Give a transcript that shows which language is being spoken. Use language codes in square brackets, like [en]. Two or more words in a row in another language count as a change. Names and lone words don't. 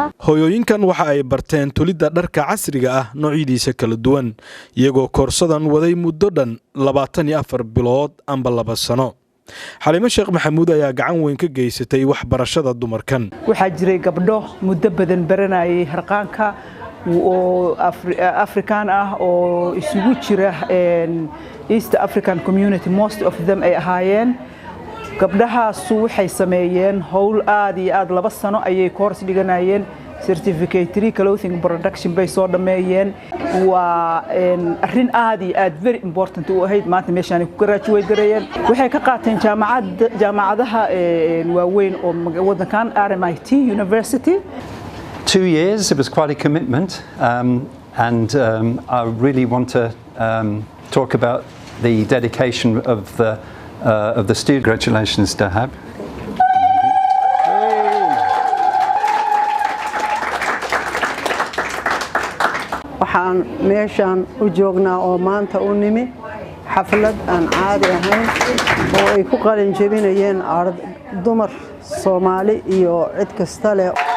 [so] hooyooyinkan waxa ay barteen tulidda dharka casriga ah noocyadiisa kala duwan iyagoo koorsadan waday muddo dhan 24 bilood amba 2 sano. Xaliimo Sheekh Maxamuud ayaa gacan weyn ka geysatay waxbarashada dumarkan. waxaa jiray gabdho muddo badan baranayay harqaanka oo African ah oo isugu jira [en] East African community most of them [so] ay ahaayeen gabdhahaas waxay sameeyeen howl aad iyo aad 2 sano ayay course dhiganayeen [en] certificate clothing production [so] bay soo dhameeyeen waa arrin aad iyo aad [en] very important [so] u ahayd maanta meeshaan ku graduate gareeyeen waxay ka qaateen jaamacadaha waaweyn oo wadankan RMIT University. [en] 2 years, it was quite a commitment, and I really want to talk about the dedication of the student. Congratulations, Dahab. [so] waxaan meeshaan u joognaa oo maanta u nimi xaflad aan caadi ahayn oo ay ku qalin jabinayeen dumar Soomaali iyo cid kasta leh.